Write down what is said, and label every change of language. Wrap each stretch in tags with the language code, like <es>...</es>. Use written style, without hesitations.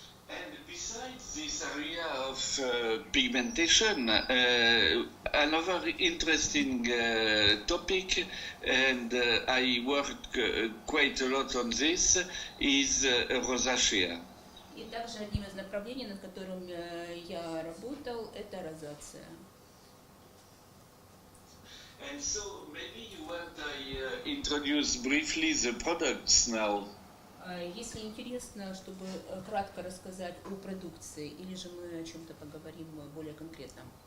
<en>And besides this area of pigmentation, another interesting topic, and I worked quite a lot on this, is rosacea.</en> <ru>И также одним из направлений, над которым я работал, это розация.</ru> <en>And so maybe you want I introduce briefly the products now.</en> <ru>Если интересно, чтобы кратко рассказать о продукции, или же мы о чем-то поговорим более конкретно?</ru>